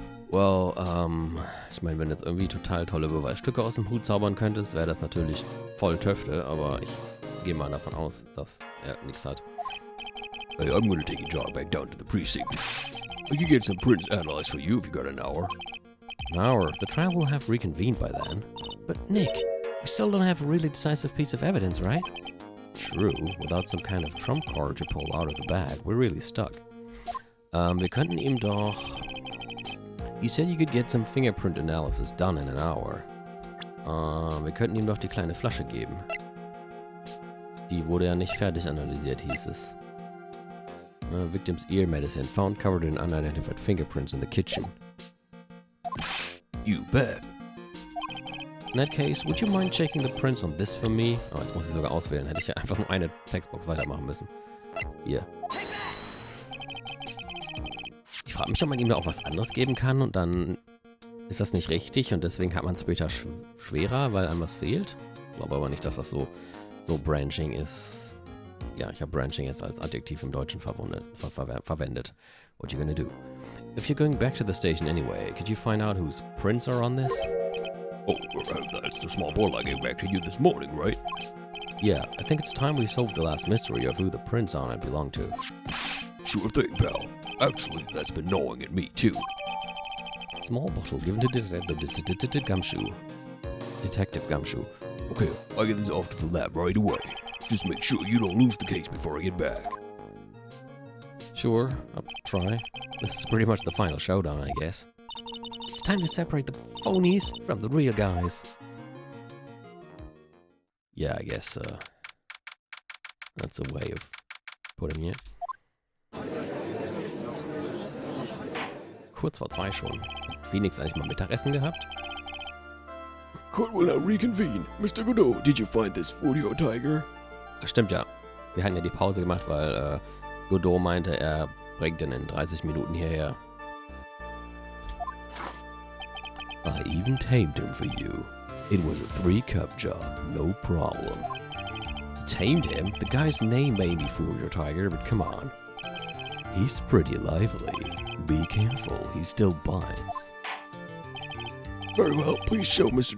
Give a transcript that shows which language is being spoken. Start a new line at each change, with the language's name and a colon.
German: Well, ich meine, wenn du jetzt irgendwie total tolle Beweisstücke aus dem Hut zaubern könntest, wäre das natürlich voll Töfte, aber ich gehe mal davon aus, dass er nichts hat.
English: Hey, I'm gonna take a jog back down to the precinct. I can get some prints analyzed for you if you got an hour. An hour? The trial will have reconvened by then. But Nick, we still don't have a really decisive piece of evidence, right? True, without some kind of trump card to pull out of the bag, we're really stuck.
German: Wir könnten ihm doch...
English: You said you could get some fingerprint analysis done in an hour.
German: Wir könnten ihm doch die kleine Flasche geben. Die wurde ja nicht fertig analysiert, hieß es.
English: Victim's ear medicine found covered in unidentified fingerprints in the kitchen. You bet. In that case, would you mind checking the prints on this for me?
German: Oh, jetzt muss ich sogar auswählen. Hätte ich ja einfach nur eine Textbox weitermachen müssen. Hier. Ich frage mich, ob man ihm da auch was anderes geben kann und dann ist das nicht richtig und deswegen hat man es später schwerer, weil einem was fehlt. Ich glaube aber nicht, dass das so Branching ist. Ja, ich habe Branching jetzt als Adjektiv im Deutschen verwendet.
English: What you gonna do? If you're going back to the station anyway, could you find out whose prints are on this? Oh, that's the small ball I gave back to you this morning, right? Yeah, I think it's time we solved the last mystery of who the prints on it belong to. Sure thing, pal. Actually, that's been gnawing at me, too. Small bottle given to Detective Gumshoe. Detective Gumshoe. Okay, I'll get this off to the lab right away. Just make sure you don't lose the case before I get back. Sure, I'll try. This is pretty much the final showdown, I guess. It's time to separate the phonies from the real guys. Yeah, I guess, that's a way of putting it.
German: Kurz vor 2 schon. Hat Phoenix eigentlich mal Mittagessen gehabt?
English: Court will now reconvene. Mr. Godot, did you find this Furio Tiger?
German: Stimmt ja. Wir hatten ja die Pause gemacht, weil Godot meinte, er bringt den in 30 Minuten hierher.
English: I even tamed him for you. It was a 3-cup job, no problem. Tamed him? The guy's name may be Furio Tiger, but come on. He's pretty lively. Be careful, he still bites. Very well, please show Mr.